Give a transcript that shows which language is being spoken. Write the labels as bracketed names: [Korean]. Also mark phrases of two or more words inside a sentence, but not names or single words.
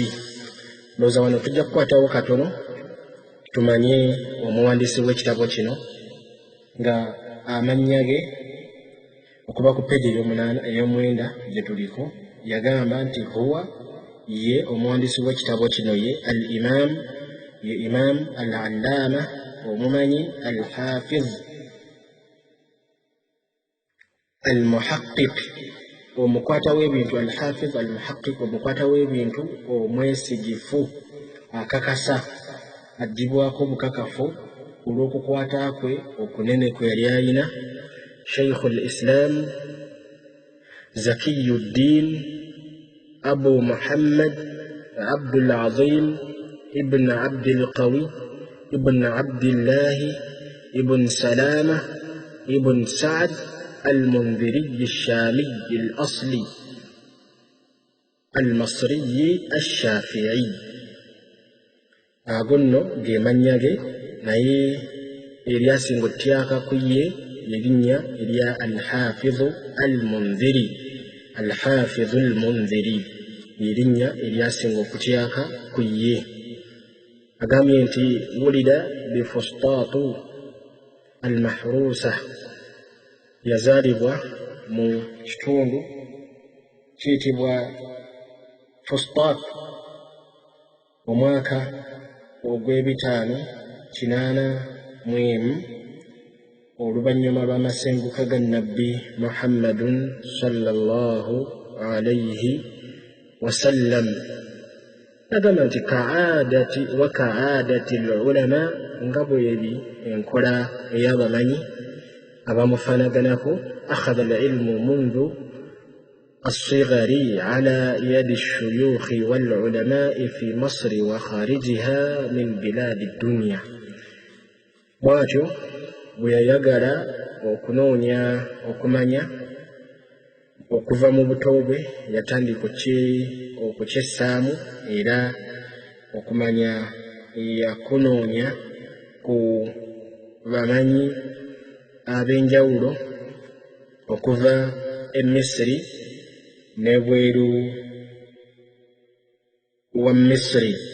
[Ganda] Ndowooza wano tujja kukwatawo katono tumanye omuwandiisi w'ekitabo kino nga amannya ge okuba ku peegi ey'omwenda gye tuliko yagamba nti huwa, ye omuwandiisi w'ekitabo kino ye al-imam, ye [Arabic] إمام العلامة, [Ganda] omumanyi al-hafiz al-muhaqqiq, omukwata w'ebintu, [Arabic] الحافظ المحقق, [Ganda] omukwata w'ebintu omwesigifu, akakasa, addibwako bukakafu olw'okukwata kwe okunene kwe yali alina. [Arabic] Shaykhul Islam Zakiyuddin Abu Muhammad Abdul Azim ibn Abdul Qawi ibn Abdillahi ibn Salama ibn Sa'd المنذري الشامي الأصلي المصري الشافعي. [Ganda] agonno ge mannya ge, naye eryasinga otyaka ku ye erinnya erya al-Hafiz al-Munziri. Al-Hafiz al-Munziri erinnya eryasinga okutyaka ku ye. Agambye nti [Arabic] ولد بفسطاط المحروسة, [Ganda] yazaalibwa mu kitundu kiyitibwa Fustat omwaka ogw'ebitaano-kinaana-mu-emu oluvannyuma lw'amasenguka ga Nabbi Muhammadun [Arabic] صلى الله عليه وسلم. [Ganda] Agamba nti [Arabic] كعادة العلماء, [Ganda] nga bw'eri enkola ey'abamanyi abamufanaganako, [Arabic] أخذ العلم منذ الصغر على يد الشيوخ والعلماء في مصر وخارجها من بلاد الدنيا. [Ganda] bwatyo bwe yayagala okunoonya okumanya okuva mu buto bwe, yatandika okukyessaamu era okumanya yakunoonya ku bamanyi ab'enjawulo okuva e Misiri n'ebweru wa Misiri.